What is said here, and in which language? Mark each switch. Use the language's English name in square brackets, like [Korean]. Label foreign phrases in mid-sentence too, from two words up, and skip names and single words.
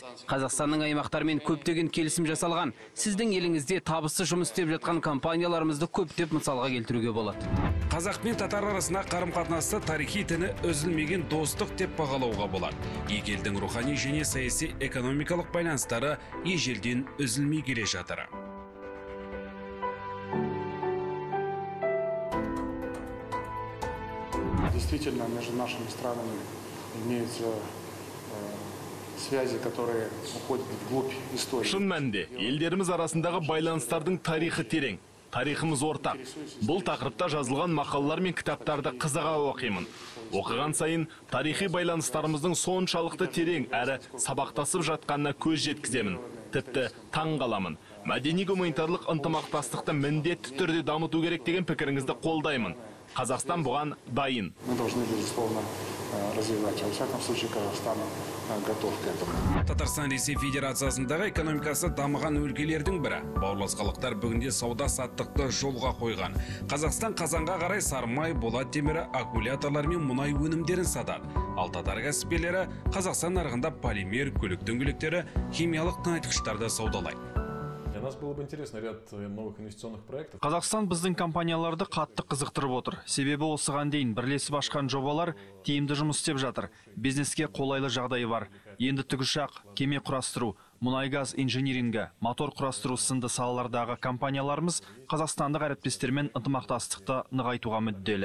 [Kazakh] Қазақстанның аймақтарымен көптеген келісім жасалған. Сіздің еліңізде табысты жұмыс істеп жатқан компанияларымызды көптеп мысалға келтіруге болады. Қазақ пен татар арасында қарым-қатынасты тарихи тіні үзілмеген достық деп бағалауға болады. Екі елдің рухани және саяси экономикалық байланыстары ежелден үзілмей келе жатыр. [Russian] Действительно, между нашими странами имеются связи, которые уходят вглубь истории. [Kazakh] Шын мәнінде, елдеріміз арасындағы байланыстардың тарихы терең. Тарихымыз ортақ. Бұл тақырыпта жазылған мақалалар мен кітаптарды қызыға оқимын. Оқыған сайын тарихи байланыстарымыздың соншалықты терең әрі сабақтасып жатқанына көз жеткіземін. Тіпті таң қаламын. Мәдени-гуманитарлық ынтымақтастықты міндетті түрде дамыту керек деген пікіріңізді қолдаймын. Қазақстан бұған дайын. [Russian] Мы должны, безусловно, развивать. Во всяком случае, Казахстан готов к этому. [Kazakh] Татарстан Ресей Федерациясындағы экономикасы дамыған өлкелердің бірі. Бауырлас халықтар бүгінде сауда-саттықты жолға қойған. Қазақстан Қазанға қарай сармай, болат темірі, аккумуляторлар мен мұнай өнімдерін сатады. Ал татар кәсіпкерлері Қазақстан нарығында полимер, көлік дөңгелектері, химиялық тыңайтқыштарды саудалайды. [Russian] Для нас было бы интересно ряд новых инвестиционных проектов. [Kazakh] Қазақстан біздің компанияларды қатты қызықтырып отыр. Себебі осыған дейін бірлесіп ашқан жобалар тиімді жұмыс істеп жатыр. Бизнеске қолайлы жағдайы бар. Енді тікұшақ, кеме құрастыру, мұнай-газ инжинирингі, мотор құрастыру сынды салалардағы компанияларымыз қазақстандық әріптестермен ынтымақтастықты нығайтуға мүдделі.